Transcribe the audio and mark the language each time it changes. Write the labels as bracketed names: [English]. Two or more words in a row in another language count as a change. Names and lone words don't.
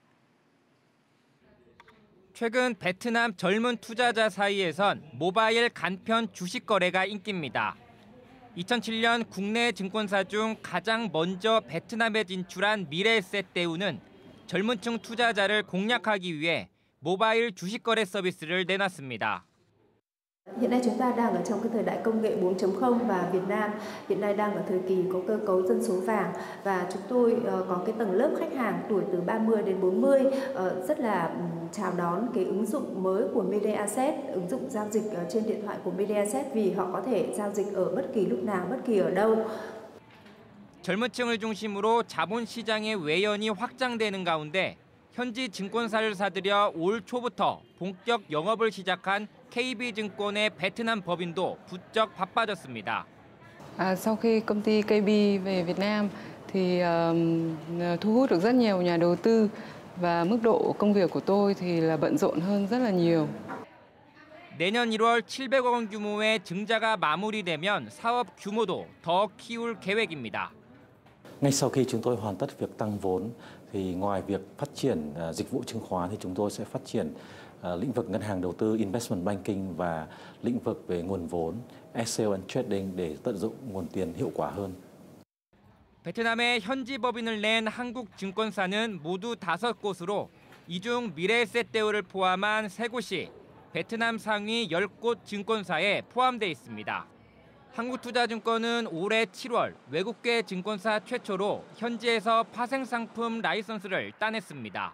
[Korean] 최근 베트남 젊은 투자자 사이에선 모바일 간편 주식 거래가 인기입니다. 2007년 국내 증권사 중 가장 먼저 베트남에 진출한 미래에셋대우는 젊은 층 투자자를 공략하기 위해 모바일 주식 거래 서비스를 내놨습니다. [Vietnamese] Hiện nay chúng ta đang ở trong cái thời đại công nghệ 4.0 và Việt Nam hiện nay đang ở thời kỳ có cơ cấu dân số vàng và chúng tôi có cái tầng lớp khách hàng tuổi từ 30 đến 40 rất là chào đón cái ứng dụng mới của MediaAsset, ứng dụng giao dịch trên điện thoại của MediaAsset vì họ có thể giao dịch ở bất kỳ lúc nào, bất kỳ ở đâu. [Korean] 젊은 층을 중심으로 자본 시장의 외연이 확장되는 가운데 현지 증권사를 사들여 올 초부터 본격 영업을 시작한 KB증권의 베트남 법인도 부쩍 바빠졌습니다. [Vietnamese] Sau khi công ty KB về Việt Nam thì thu hút được rất nhiều nhà đầu tư và mức độ công việc của tôi thì là bận rộn hơn rất là nhiều. [Korean] 내년 1월 700억 원 규모의 증자가 마무리되면 사업 규모도 더 키울 계획입니다. [Vietnamese] Ngay sau khi chúng tôi hoàn tất việc tăng vốn thì ngoài việc phát triển dịch vụ chứng khoán thì chúng tôi sẽ phát triển lĩnh vực ngân hàng đầu tư [English] investment banking [Vietnamese] và lĩnh vực về nguồn vốn [English] sale and trading [Vietnamese] để tận dụng nguồn tiền hiệu quả hơn. [Korean] 베트남에 현지 법인을 낸 한국 증권사는 모두 5곳으로 이 중 미래에셋대우를 포함한 3곳이 베트남 상위 10곳 증권사에 포함돼 있습니다. 한국투자증권은 올해 7월 외국계 증권사 최초로 현지에서 파생상품 라이선스를 따냈습니다.